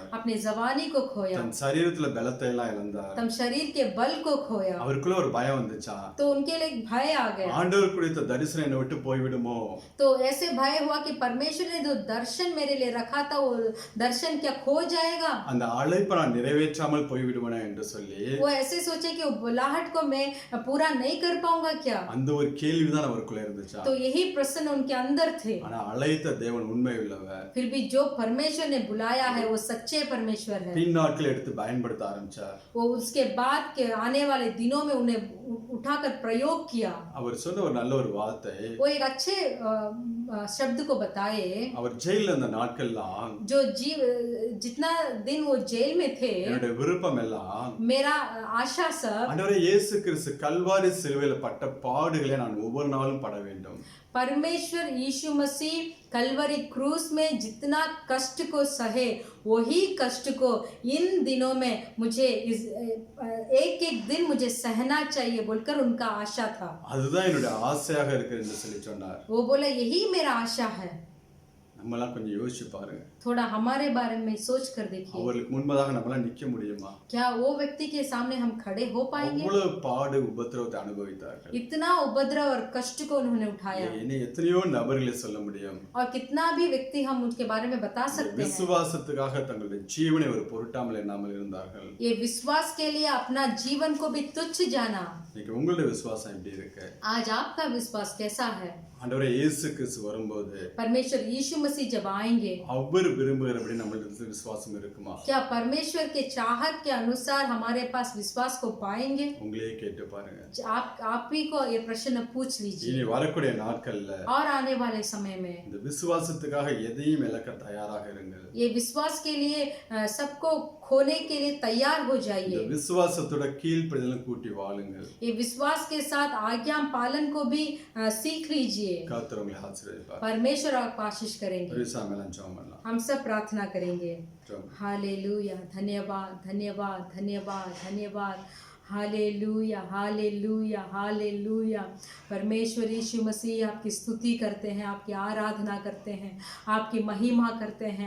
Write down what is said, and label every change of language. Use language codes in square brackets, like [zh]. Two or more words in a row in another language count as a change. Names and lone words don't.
[hi] अपने जवानी को खोया, [ta] தன் சரீரத்துல பலத்தை எல்லாம் இழந்தார். [hi] तम शरीर के बल को खोया। [ta] அவருக்குள்ள ஒரு பயம் வந்துச்சா, [hi] तो उनके लिए एक भय आ गया। [ta] ஆண்டவர் குறித்த தரிசனம் என்னை விட்டு போய்விடுமோ, [hi] तो ऐसे भय हुआ कि परमेश्वर ने जो दर्शन मेरे लिए रखा था वो दर्शन क्या खो जाएगा। [ta] அந்த அழைப்பை நான் நிறைவேற்றாமல் போய்விடுவேனா என்று சொல்லி [hi] वो ऐसे सोचे कि वो बुलाहट को मैं पूरा नहीं कर पाऊंगा क्या। [ta] அந்த ஒரு கேள்விதான் அவருக்குள்ள இருந்துச்சா. [hi] तो यही प्रश्न उनके अंदर थे। [ta] ஆனா அழைத்த தேவன் உண்மை உள்ளவர். [hi] फिर भी जो परमेश्वर ने बुलाया है वो सच्चे परमेश्वर है। [ta] பின் நாட்கள் எடுத்து பயன்படுத்த ஆரம்பிச்சார். [hi] वो उसके बाद के आने वाले दिनों में उन्हें उठाकर प्रयोग किया। [ta] அவர் சொன்ன ஒரு நல்ல ஒரு வார்த்தை, [hi] वो एक अच्छे शब्द को बताए। [ta] அவர் ஜெயில அந்த நாட்கள்லாம் [hi] जो जितना दिन वो जेल में थे, [ta] என்னுடைய விருப்பம் எல்லாம் [hi] मेरा आशा सब [ta] ஆண்டவரே இயேசு கிறிஸ்து கல்வாரி சிலுவையில பட்ட பாடுகளை நான் ஒவ்வொரு நாளும் பட வேண்டும். [hi] परमेश्वर यीशु मसीह कलवरी क्रूस में जितना कष्ट को सहे वही कष्ट को इन दिनों में मुझे एक एक दिन मुझे सहना चाहिए बोलकर उनका आशा था। [ta] அதுதான் என்னுடைய ஆசையாக இருக்கு என்று சொல்லி சொன்னார். [hi] वो बोला यही मेरा आशा है। [ta] நம்மலாம் கொஞ்சம் யோசிச்சு பாருங்க. [hi] थोड़ा हमारे बारे में सोच कर देखिए, [ta] அவருக்கு முன்பதாக நம்மளால நிக்க முடியுமா? [hi] क्या वो व्यक्ति के सामने हम खड़े हो पाएंगे? [ta] அவ்வளவு பாடு உபத்திரவத்தை அனுபவித்தார்கள். [hi] इतना उपद्रव और कष्ट को उन्होंने उठाया। [ta] இன்னும் எத்தனையோ நபர்களை சொல்ல முடியும். [hi] और कितना भी व्यक्ति हम उनके बारे में बता सकते हैं। [ta] விசுவாசத்துக்காக தங்களுடைய ஜீவனை ஒரு பொருட்டாமல் எண்ணாமல் இருந்தார்கள். [hi] ये विश्वास के लिए अपना जीवन को भी तुच्छ जाना। [ta] இன்னைக்கு உங்களுடைய விசுவாசம் எப்படி இருக்கு? [hi] आज आपका विश्वास कैसा है? [ta] ஆண்டவரே இயேசு கிறிஸ்து வரும்போது [hi] परमेश्वर यीशु मसीह जब आएंगे, [ta] அவர் விரும்புகிறபடி நம்மளுக்கு விசுவாசம் இருக்குமா? [hi] क्या परमेश्वर के चाहत के अनुसार हमारे पास विश्वास को पाएंगे? [ta] உங்களையே கேட்டு பாருங்க. [hi] आप ही को ये प्रश्न पूछ लीजिए। [ta] இனி வரக்கூடிய நாட்கள்ல [hi] और आने वाले समय में [ta] இந்த விசுவாசத்துக்காக எதையும் இழக்க தயாராக இருங்கள். [hi] ये विश्वास के लिए सबको खोने के लिए तैयार हो [ta] இந்த [hi] जाइए। [ta] விசுவாசத்தோட கீழ்ப்படிதலும் கூட்டி வாழுங்கள். [hi] ये विश्वास के साथ आज्ञा पालन को भी सीख लीजिए। [ta] கர்த்தர் உங்களை ஆசீர்வதிப்பார். [hi] परमेश्वर आपको आशीष करेंगे। [ta] விசுவாசமெல்லாம் ஜெபம் பண்ணலாம். [hi] हम सब प्रार्थना करेंगे। [ta] ஜெபம். [hi] हालेलुया, धन्यवाद धन्यवाद धन्यवाद धन्यवाद, हालेलुया हालेलुया हालेलुया। परमेश्वर यीशु मसीह आपकी स्तुति करते हैं, आपकी आराधना करते हैं, आपकी महिमा करते हैं।